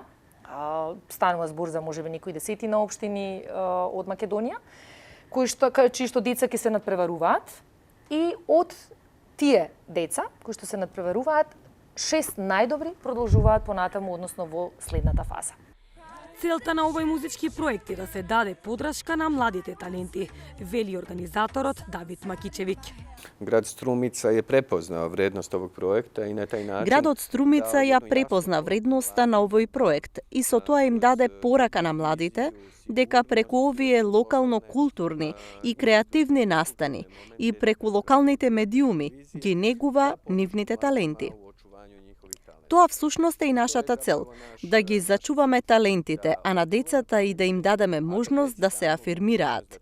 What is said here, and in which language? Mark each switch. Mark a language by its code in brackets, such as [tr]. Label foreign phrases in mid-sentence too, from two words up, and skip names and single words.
[mk] Станува збор за можеби некои десетина општини од Македонија, чии што деца ќе се надпреваруваат и од тие деца кои што се надпреваруваат, 6 најдобри продолжуваат понатаму, односно во следната фаза. Целта на овој музички проект е да се даде подршка на младите таленти, вели организаторот Давид Макичевиќ. [sr] Град Струмица je prepoznao vrednost ovog projekta i na taj način... [mk] Градот Струмица ја препозна вредноста на овој проект и со тоа им даде порака на младите дека преку овие локално културни и креативни настани и преку локалните медиуми ги негува нивните таленти. Тоа всушност е и нашата цел, да ги зачуваме талентите, а на децата и да им дадеме можност да се афирмираат.